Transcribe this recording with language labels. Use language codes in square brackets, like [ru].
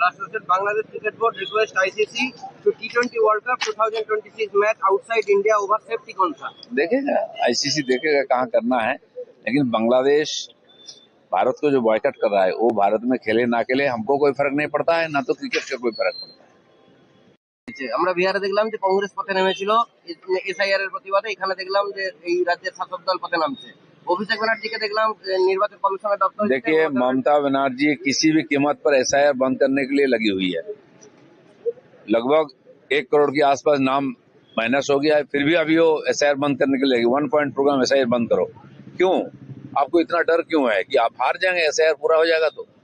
[en] राष्ट्रीय Bangladesh cricket board request ICC to T20 world cup 2026 match outside India over safety [hi] कौन सा? देखेगा, ICC देखेगा कहाँ करना है। लेकिन बांग्लादेश भारत को जो बॉयकॉट कर रहा है वो भारत में खेले ना खेले हमको कोई फर्क नहीं पड़ता है, ना तो क्रिकेट का कोई फर्क पड़ता है। [bn] আমরা বিহারে দেখলাম যে কংগ্রেস পথে নেমেছিল এসআইআর এর প্রতিবাদে। এখানে দেখলাম যে এই রাজ্যের শাসক দল পথে নামছে। অভিষেক ব্যানার্জিকে দেখলাম নির্বাচন কমিশনের দপ্তরে। [hi] देखिए, ममता बनर्जी किसी भी कीमत पर एसआईआर बंद करने के लिए लगी हुई है। लगभग 1 करोड़ के आसपास नाम माइनस हो गया है, फिर भी अभी वो एसआईआर बंद करने के लिए लगी। 1 पॉइंट प्रोग्राम एसआईआर बंद करो। क्यों? आपको इतना डर क्यों है कि आप हार जाएंगे? एसआईआर पूरा हो जाएगा तो?